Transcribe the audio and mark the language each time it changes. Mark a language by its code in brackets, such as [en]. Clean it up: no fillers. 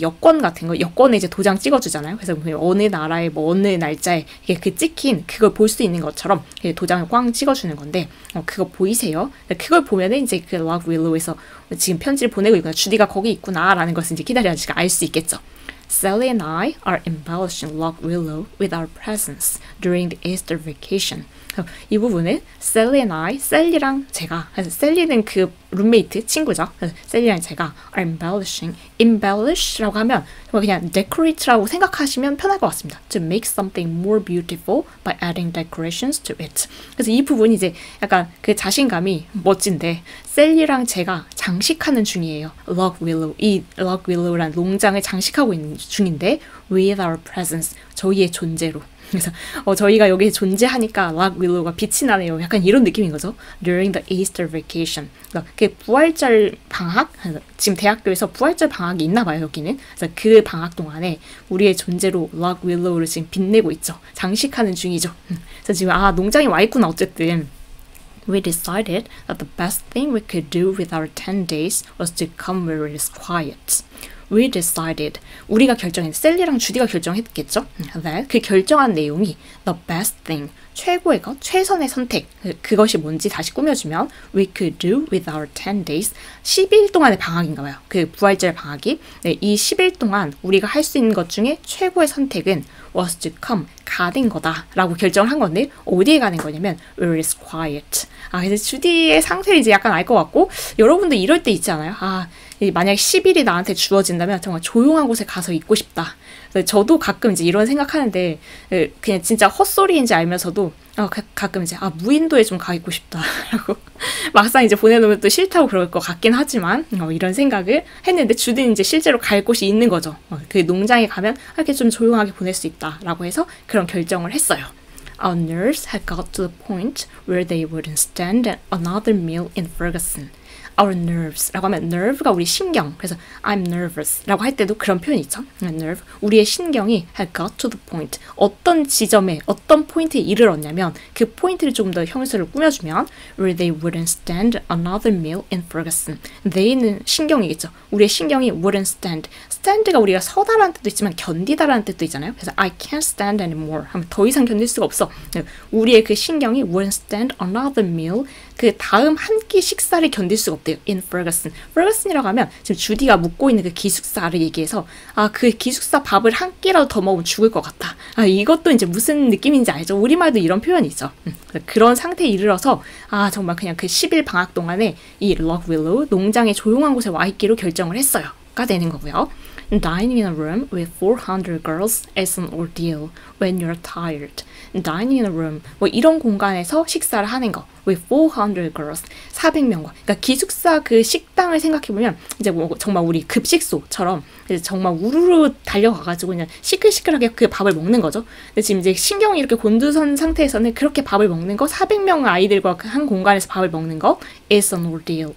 [ko] 여권 같은 거, 여권에 이제 도장 찍어주잖아요. 그래서 어느 나라의 뭐 어느 날짜에 이게 그 찍힌 그걸 볼 수 있는 것처럼 도장을 꽝 찍어주는 건데 그거 보이세요? 그걸 보면은 이제 그 Lock Willow에서 지금 편지를 보내고 있구나, 주디가 거기 있구나라는 것을 이제 키다리 아저씨가 알 수 있겠죠. [en] Sally and I are embellishing Lock Willow with our presence during the Easter vacation. [ko] 이 부분은 [en] Sally and I, [ko] 셀리랑 제가, 그래서 셀리는 그 룸메이트, 친구죠. 그래서 셀리랑 제가 [en] are embellishing. [ko] embellish라고 하면 그냥 decorate라고 생각하시면 편할 것 같습니다. [en] To make something more beautiful by adding decorations to it. [ko] 그래서 이 부분이 이제 약간 그 자신감이 멋진데 셀리랑 제가 장식하는 중이에요. Lock Willow. 이 Lock Willow라는 농장을 장식하고 있는 중인데 [en] with our presence. [ko] 저희의 존재로. 그래서 저희가 여기에 존재하니까 Lock Willow가 빛이 나네요. 약간 이런 느낌인 거죠. [en] During the Easter vacation. [ko] 그러니까 그 부활절 방학? 지금 대학교에서 부활절 방학이 있나 봐요, 여기는. 그래서 그 방학 동안에 우리의 존재로 Lock Willow를 지금 빛내고 있죠. 장식하는 중이죠. 그래서 지금 농장에 와 있구나 어쨌든. [en] We decided that the best thing we could do with our 10 days was to come where it is quiet. We decided. [ko] 우리가 결정했, 셀리랑 주디가 결정했겠죠? [en] That [ko] 그 결정한 내용이 [en] the best thing. [ko] 최고의 것, 최선의 선택. 그것이 뭔지 다시 꾸며주면 [en] we could do with our 10 days. [ko] 10일 동안의 방학인가 봐요. 그 부활절 방학이. 네, 이 10일 동안 우리가 할 수 있는 것 중에 최고의 선택은 [en] was to come. [ko] 가는 거다. 라고 결정을 한 건데 어디에 가는 거냐면 [en] where is quiet. [ko] 그래서 주디의 상태를 이제 약간 알 것 같고 여러분도 이럴 때 있지 않아요? 만약에 10일이 나한테 주어진다면 정말 조용한 곳에 가서 있고 싶다. 저도 가끔 이제 이런 생각하는데 그냥 진짜 헛소리인지 알면서도 가끔 이제 무인도에 좀 가 있고 싶다라고 막상 이제 보내놓으면 또 싫다고 그럴 것 같긴 하지만 이런 생각을 했는데 주디는 이제 실제로 갈 곳이 있는 거죠. 그 농장에 가면 이렇게 좀 조용하게 보낼 수 있다라고 해서 그런 결정을 했어요. [en] Our nerves had got to the point where they wouldn't stand another meal in Ferguson. Our nerves [ko] 라고 하면 nerve가 우리 신경. 그래서 [en] I'm nervous [ko] 라고 할 때도 그런 표현이 있죠. [en] nerve. [ko] 우리의 신경이 [en] had got to the point. [ko] 어떤 지점에 어떤 포인트에 이르렀냐면 그 포인트를 조금 더 형용사를 꾸며주면 [en] where they wouldn't stand another meal in Ferguson. [ko] they는 신경이겠죠. 우리의 신경이 [en] wouldn't stand. [ko] stand가 우리가 서다라는 뜻도 있지만 견디다라는 뜻도 있잖아요. 그래서 [en] I can't stand anymore [ko] 하면 더 이상 견딜 수가 없어. 우리의 그 신경이 [en] wouldn't stand another meal. [ko] 그 다음 한 끼 식사를 견딜 수가 없대요. [en] In Ferguson. [ko] Ferguson이라고 하면 지금 주디가 묵고 있는 그 기숙사를 얘기해서 그 기숙사 밥을 한 끼라도 더 먹으면 죽을 것 같다. 이것도 이제 무슨 느낌인지 알죠? 우리말도 이런 표현이 있죠. 그런 상태에 이르러서 정말 그냥 그 10일 방학 동안에 이 Lock Willow 농장의 조용한 곳에 와 있기로 결정을 했어요. 가 되는 거고요. [en] Dining in a room with 400 girls is an ordeal when you're tired. Dining in a room, [ko] 뭐 이런 공간에서 식사를 하는 거. [en] with 400 girls, [ko] 400명과. 그러니까 기숙사 그 식당을 생각해보면 이제 뭐 정말 우리 급식소처럼 정말 우르르 달려가가지고 그냥 시끌시끌하게 그 밥을 먹는 거죠. 근데 지금 이제 신경이 이렇게 곤두선 상태에서는 그렇게 밥을 먹는 거, 400명 아이들과 한 공간에서 밥을 먹는 거 [en] is an ordeal.